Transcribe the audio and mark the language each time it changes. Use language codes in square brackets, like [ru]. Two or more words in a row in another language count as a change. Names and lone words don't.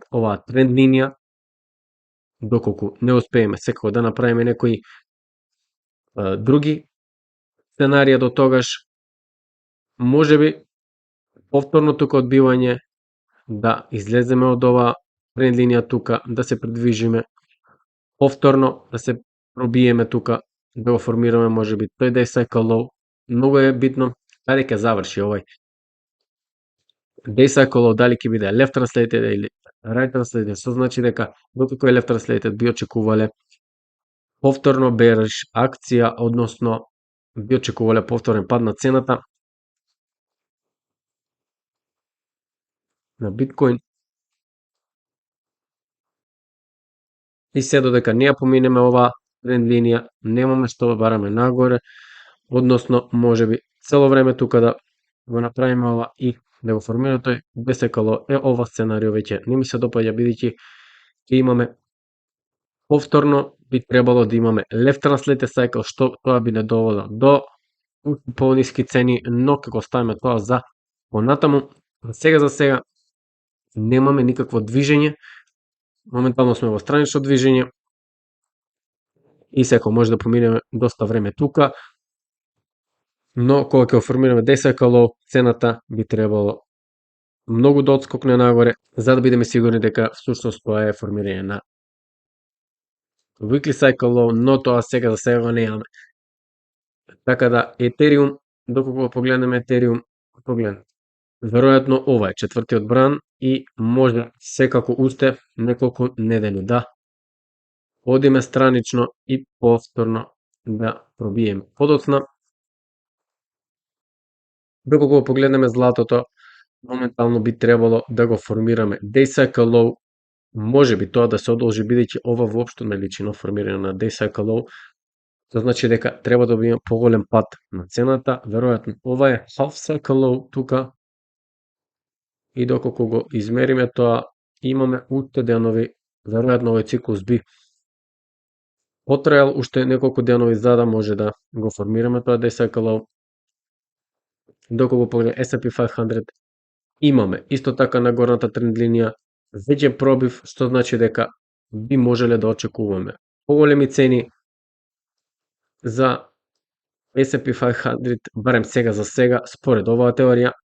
[mk] оваа тренд линија, доколку не успееме секако да направиме некои други сценарија до тогаш, можеби повторно тука одбивање, да излеземе од оваа тренд линија тука, да се придвижиме повторно, да се пробиеме тука, да го формираме можеби тој [en] day cycle low. [mk] Многу е битно каде ќе заврши овај [en] day cycle low, [mk] дали ќе биде [en] left translated [mk] или [en] right translated, [mk] што значи дека доколку е [en] left translated [mk] би очекувале повторно bearish акција, односно би очекувале повторен пад на цената на биткоин. И се додека не ја поминеме оваа тренд линија, немаме што бараме нагоре, односно можеби цело време тука да го направиме ова и да го формираме тој бесекало, ова сценарио веќе не ми се допаѓа, бидејќи ќе имаме повторно, би требало да имаме [en] left translated cycle, [mk] што тоа би не довело до пониски цени, но ќе го ставиме тоа за понатаму. Сега за сега немаме никакво движење, моментално сме во странично движење и секој може да поминеме доста време тука, но кога ќе формираме [en] day cycle low, [mk] цената би требало многу да отскокне нагоре, за да бидеме сигурни дека всушност тоа е формирање на [en] weekly cycle low, [mk] но тоа сега за сега го немаме. Така да Ethereum, доколку погледнеме Ethereum, веројатно ова е четвртиот бран и може секако уште неколку недели да одиме странично и повторно да пробиеме. Подоцна, доколку погледнеме златото, моментално би требало да го формираме [en] day cycle low, [mk] можеби тоа да се одолжи, бидејќи ова воопшто не личи на формирање на [en] day cycle low, [mk] тоа значи дека треба да има поголем пат на цената, веројатно ова е [en] half cycle low [mk] тука, и доколку го измериме тоа, имаме уште денови, веројатно овој циклус би потраел уште неколку денови за да може да го формираме тоа [en] day cycle low. [mk] Доколку погледаме S&P 500, имаме исто така на горната тренд линија веќе пробив, што значи дека би можеле да очекуваме поголеми цени за S&P 500, барем сега за сега, според оваа теорија.